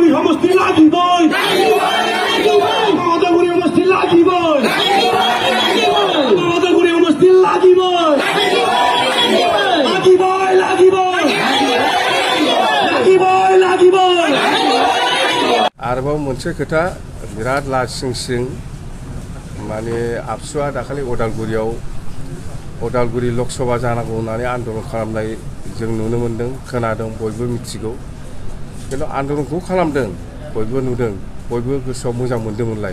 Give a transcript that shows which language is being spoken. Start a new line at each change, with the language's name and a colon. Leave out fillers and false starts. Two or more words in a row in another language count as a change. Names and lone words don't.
Assamese: মস্তি লাগিবই মমতাগুড়ি মস্তি লাগিবই মমতাগুড়ি মস্তি লাগিবই লাগিবই লাগিবই লাগিবই লাগিবই
Bodo: आरोबाव मोनसे खोथा बिराद लासिं माने आबसुआ दाखालि उदालगुरि लकसभा जानांगौ होननानै आन्दलन खालामनाय जों नुनो मोन्दों खोनादों बयबो मिथिगौ खिन्थु आन्दलनखौ खालामदों बयबो नुदों बयबो गोसोआव मोजां मोन्दोंमोनलाय